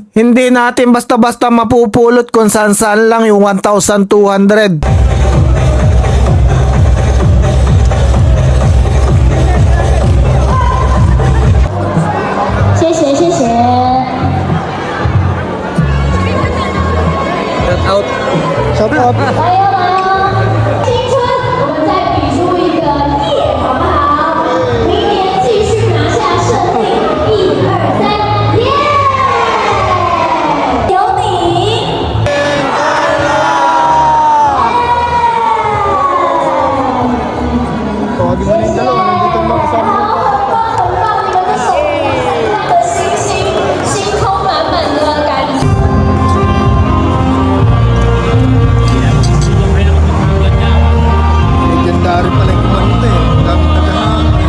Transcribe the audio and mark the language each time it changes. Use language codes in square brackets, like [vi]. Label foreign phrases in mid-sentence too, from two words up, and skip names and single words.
[tl] Hindi natin basta-basta mapupulot kung saan-saan lang yung 1,200. [en] Shout out. [zh] 青春，我们再比出一个耶，好不好？明年继续拿下胜利，1、2、3，耶！有你。 [tl] Tawagin mo na yung dalawa, nandito mga kasama mo. [zh] 很棒，你们的手非常的星星，星空满满的感觉。 [tl] Legendary pala yung kumanta eh. Ang daming tagahan.